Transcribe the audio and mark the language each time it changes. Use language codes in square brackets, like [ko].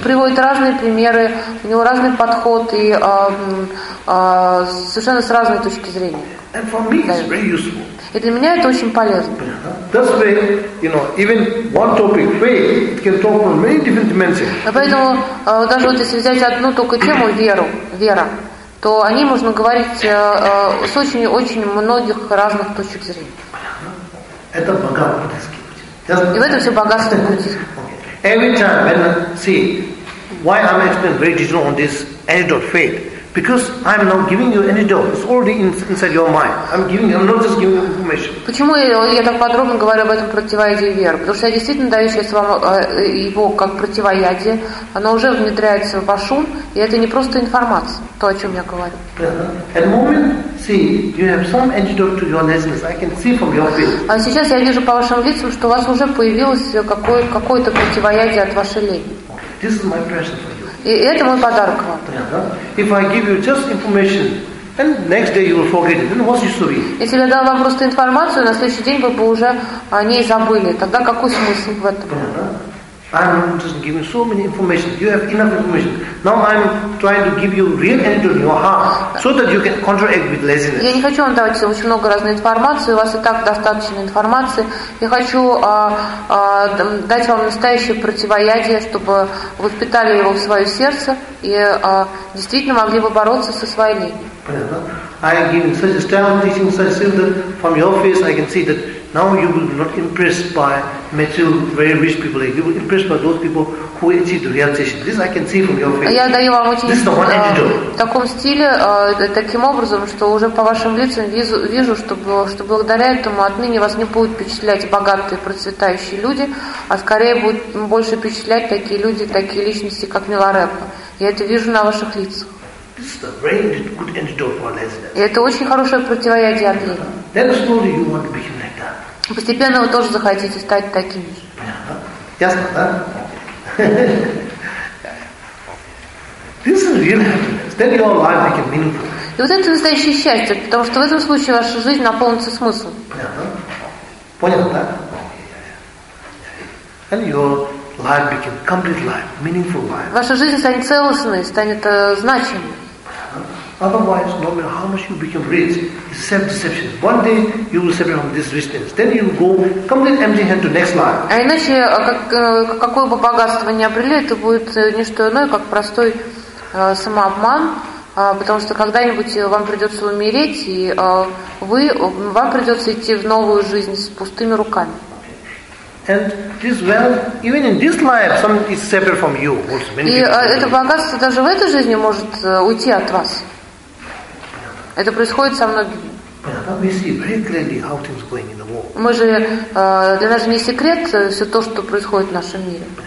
[ru] Приводит разные примеры, у него разный подход и совершенно с разной точки зрения. [en] And for me, it's very useful. [ru] И для меня это очень полезно. [en] That's why, you know, even one topic, faith, can talk from many different dimensions. [ru] Поэтому даже вот если взять одну только тему, вера, то о ней можно говорить с очень-очень многих разных точек зрения. Это богатство. И в этом все богатство будет. [en] Every time when I see why I'm explaining very detail on this antidote faith, because I'm now giving you antidote. It's already inside your mind. I'm not just giving you information. [ru] Почему я так подробно говорю об этом противоядии веры? Потому что я действительно даю сейчас вам его как противоядие. Оно уже внедряется в ваш ум, и это не просто информация, то, о чем я говорю. [en] At the moment, see, you have some antidote to your laziness. I can see from your face. [ru] А сейчас я вижу по вашим лицам, что у вас уже появилось какое-то противоядие от вашей лени. [en] This is my present. [ru] И это мой подарок вам. [en] If I give you just information, and next day you will forget it, then what's your story? [ru] Если я дал вам просто информацию, на следующий день вы бы уже о ней забыли. Тогда какой смысл в этом? [en] I'm just giving you so many information. You have enough information. Now I'm trying to give you real energy in your heart so that you can counteract with laziness. [ru] Я не хочу вам давать очень много разной информации. У вас и так достаточно информации. Я хочу дать вам настоящее противоядие, чтобы вы впитали его в свое сердце и действительно могли бы бороться со своей ленью. [en] I give such a style teaching, such a that from your face I can see that now you will not impressed by material very rich people. You will impressed by those people who achieve realization. This I can see from your face. [ru] Я даю вам очень [en] this is the one antidote. [ru] В таком стиле, таким образом, что уже по вашим лицам вижу, что благодаря этому отныне вас не будут впечатлять богатые, процветающие люди, а скорее будут больше впечатлять такие люди, такие личности, как Миларепа. Я это вижу на ваших лицах. [en] This is a very good antidote for laziness. [ru] И это очень хорошее противоядие от лени. [en] Then slowly you want to be human. [ru] Постепенно вы тоже захотите стать таким же. Ясно, да? [en] This is real happiness. Then your life becomes meaningful. [ru] И вот это настоящее счастье, потому что в этом случае ваша жизнь наполнится смыслом. Понятно, да? [en] Then your life becomes complete life, meaningful life. [ru] Ваша жизнь станет целостной, станет значимой. [en] Otherwise, no matter how much you become rich, it's self-deception. One day you will separate from this richness. Then you will go completely empty-handed to next life. [ru] А иначе какое бы богатство ни обрели, это будет не что иное, как простой самообман, потому что когда-нибудь вам придется умереть, и вам придется идти в новую жизнь с пустыми руками. [en] And this wealth, even in this life, some is separate from you. [ru] И это богатство даже в этой жизни может уйти от вас. Это происходит со многими. Мы же, для нас же не секрет все то, что происходит в нашем мире.